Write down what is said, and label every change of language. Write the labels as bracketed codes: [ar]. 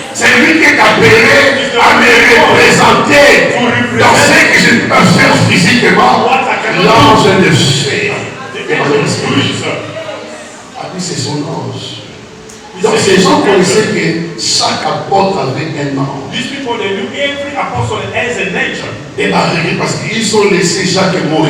[fr] C'est lui qui est appelé à me représenter dans ce que je ne peux pas faire physiquement. L'ange le fait. [en] The angel is good, sir. [fr] Ah oui, c'est son ange. Donc ces gens connaissaient que chaque apôtre avait un ange. [en] These people, they knew every apostle has an angel. [fr] Et parce qu'ils ont laissé Jacques mourir